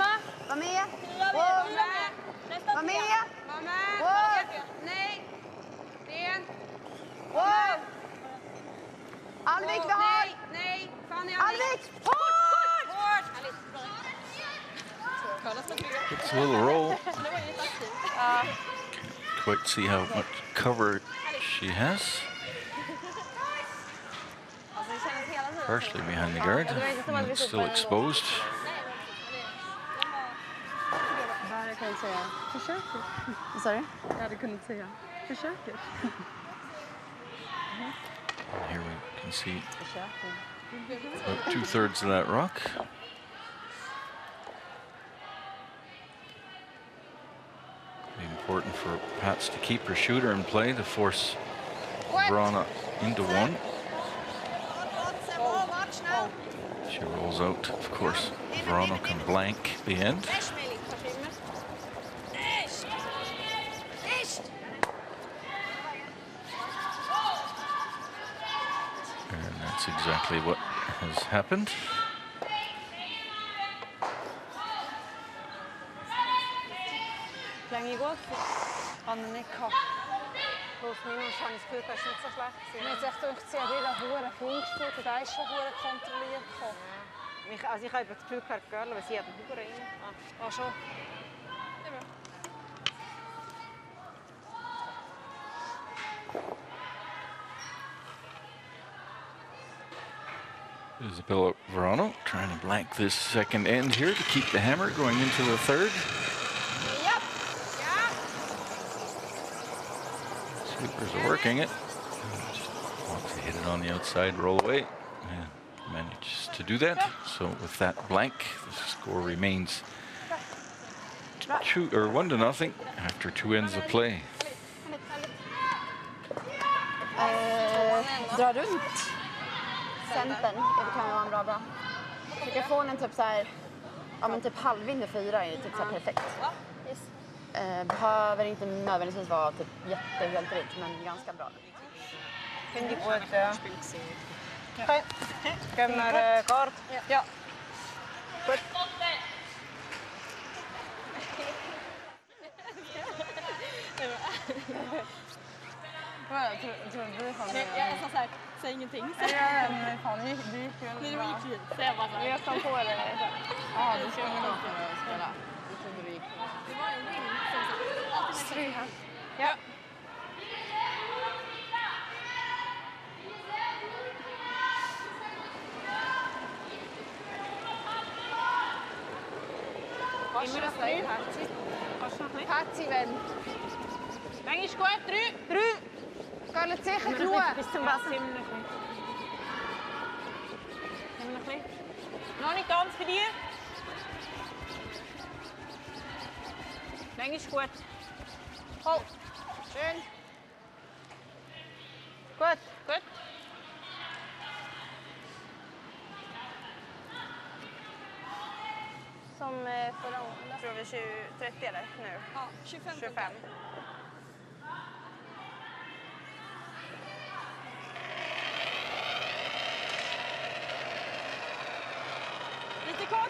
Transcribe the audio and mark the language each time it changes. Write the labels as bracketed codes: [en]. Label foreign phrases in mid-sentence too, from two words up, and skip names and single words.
[sv] Var med. Var med. Nej. Ben. Alvik, vi har. Nej. Fanny. Alvik. Hårt. [en] It's a little roll. Can't quite see how much cover she has. Partially behind the guard, and it's still exposed. [sv] Jag hade kunnat säga försöker. Vad sa du? Jag hade kunnat säga försöker. [en] And here we can see about 2/3 of that rock. Important for Pats to keep her shooter in play to force Wrana into one. She rolls out, of course. Wrana can blank the end. And that's exactly what has happened. [de] Länge gut. Habe ich nicht gehabt. Plus minus habe ich das Gefühl, das ist nicht so schlecht. Mir hat echt gedacht, sie hat wieder verdammt viel gespielt und da ist schon verdammt kontrolliert gekommen. Also ich habe das Gefühl gehabt, Girl, weil sie hat einen Huber rein. Ah, schon. [en] Isabella Wrana trying to blank this second end here to keep the hammer going into the third. Sweepers are working it. Wants to hit it on the outside, roll away, and manages to do that. So with that blank, the score remains 1-0 after 2 ends of play. [sv] Dra runt centern, det kan vara bra. Försöka få den typ så här, ja men typ halvvind och 4 är typ så här perfekt. Behöver inte nödvändigtvis vara typ helt rätt, men ganska bra. [de] Finde ich gut, ja. Okay. Gehen wir Kart? Ja. Gut. [sv] Jag tror du har det. Jag sa såhär, säg ingenting. Ja, men fan, du gick ju Nej, det var gick fint. Så jag bara såhär. Jag kom på det. Ja, du ska nog spela. Jag trodde du gick. Det var en ring som sa. Stry här. Ja. [de] Patsy, wenn. Manchmal gut, 3. Kann es sicher genug. Bis zum Wasser. Noch nicht ganz für dich. Manchmal gut. Oh, schön. Gut. Gut. [sv] Som förra året. Tror vi 30 eller nu? Ja, 25. 25. Lite kort.